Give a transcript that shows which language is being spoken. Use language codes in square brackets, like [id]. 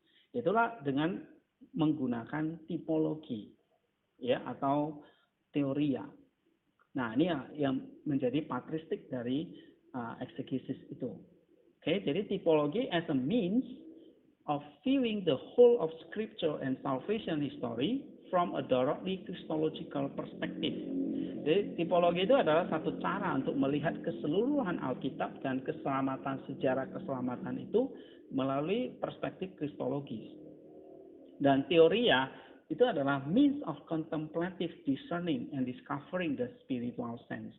[id] Itulah dengan menggunakan tipologi, ya, atau teoria. Nah, ini yang menjadi patristik dari eksegesis itu. Oke, jadi tipologi [en] as a means of viewing the whole of scripture and salvation history from a directly Christological perspective. [id] Jadi tipologi itu adalah satu cara untuk melihat keseluruhan Alkitab dan keselamatan, sejarah keselamatan itu melalui perspektif kristologis. Dan teoria itu adalah [en] means of contemplative discerning and discovering the spiritual sense.